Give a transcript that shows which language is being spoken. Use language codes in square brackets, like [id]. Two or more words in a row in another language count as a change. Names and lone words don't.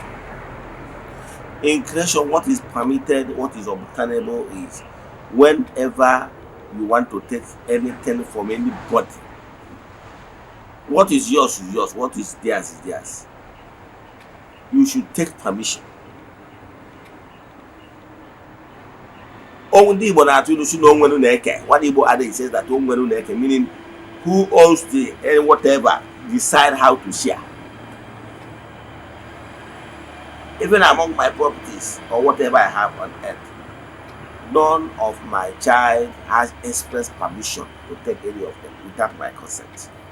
[en] In creation, what is permitted, what is obtainable is whenever you want to take anything from anybody, what is yours is yours, what is theirs is theirs. You should take permission. [ig] Only Igbo na-atụ ilu si na onwenu na-eke. [en] What Igbo adage says that [ig] onwenu na-eke, [en] meaning who owns the whatever decide how to share. Even among my properties or whatever I have on earth, none of my child has express permission to take any of them without my consent.